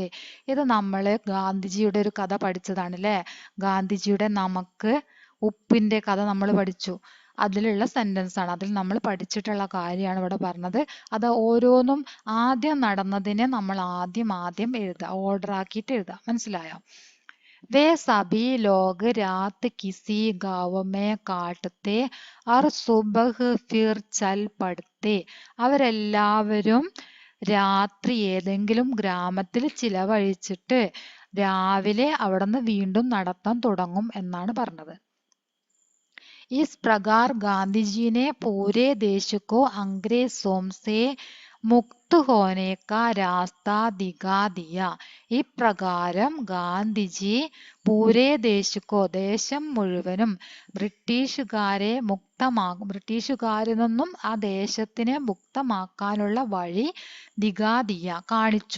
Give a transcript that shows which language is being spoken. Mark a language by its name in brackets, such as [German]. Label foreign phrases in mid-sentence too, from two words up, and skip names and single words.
[Malayalam] ഇത് നമ്മള് ഗാന്ധിജിയുടെ ഒരു കഥ പഠിച്ചതാണ് അല്ലേ? ഗാന്ധിജിയുടെ നമുക്ക് ഉപ്പിന്റെ കഥ നമ്മൾ പഠിച്ചു. അതിലുള്ള സെന്റൻസ് ആണ്, അതിൽ നമ്മൾ പഠിച്ചിട്ടുള്ള കാര്യമാണ് ഇവിടെ പറഞ്ഞത്. അത് ഓരോന്നും ആദ്യം നടന്നതിനെ നമ്മൾ ആദ്യം എഴുതുക, ഓർഡർ ആക്കിയിട്ട് എഴുതുക. മനസ്സിലായോ? [Hindi] वे सभी लोग रात किसी गांव में काटते और सुबह फिर चल पड़ते. [Malayalam] അവരെല്ലാവരും രാത്രി ഏതെങ്കിലും ഗ്രാമത്തിൽ ചിലവഴിച്ചിട്ട് രാവിലെ അവിടുന്ന് വീണ്ടും നടത്താൻ തുടങ്ങും എന്നാണ് പറഞ്ഞത്. [Hindi] इस प्रकार गांधी जी ने पूरे देश को अंग्रेजों से मुक्त होने का रास्ता दिखा दिया. [Malayalam] ഇപ്രകാരം ഗാന്ധിജി [Hindi] पूरे देश को, [Malayalam] ദേശം മുഴുവനും ബ്രിട്ടീഷുകാരിൽ നിന്നും ആ ദേശത്തിനെ മുക്തമാക്കാനുള്ള വഴി [Hindi] दिखा दिया, [Malayalam] കാണിച്ചു.